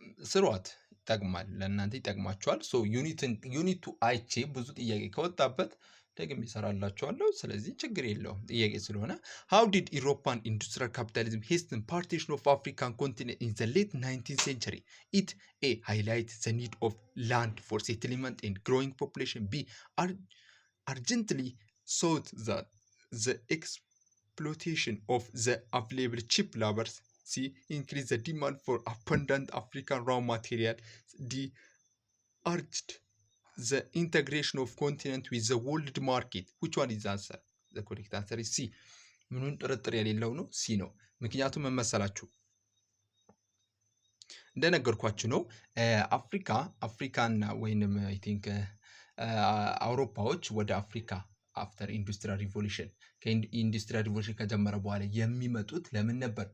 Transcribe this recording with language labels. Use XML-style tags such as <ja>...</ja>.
<am>ስሯት፣ ይጠቅማል፣ ለእናንተ ይጠቅማችኋል። ሶ ዩኒቱ አይቼ ብዙ ጥያቄ ከወጣበት ደግሜ እሰራላችኋለሁ። ስለዚህ ችግር የለውም ጥያቄ ስለሆነ።</am> <en>how did European industrial capitalism hasten partition of African continent in the late 19th century? It A highlights the need of land for settlement and growing population. B urgently sought that the exploitation of the available cheap labor. C increase the demand for abundant African raw material. D urged the integration of continent with the world market. Which one is the answer? The correct answer is C.</en> <am>ምኑን ጥርጥር የሌለው ነው፣ ሲ ነው። ምክንያቱም መመሰላችሁ እንደነገርኳችሁ ነው። አፍሪካና ወይንም</am> <en>አይ ቲንክ</en> <am>አውሮፓዎች ወደ አፍሪካ አፍተር ኢንዱስትሪያል ሪቮሉሽን ከኢንዱስትሪያል ሪቮሉሽን ከጀመረ በኋላ የሚመጡት ለምን ነበር?</am>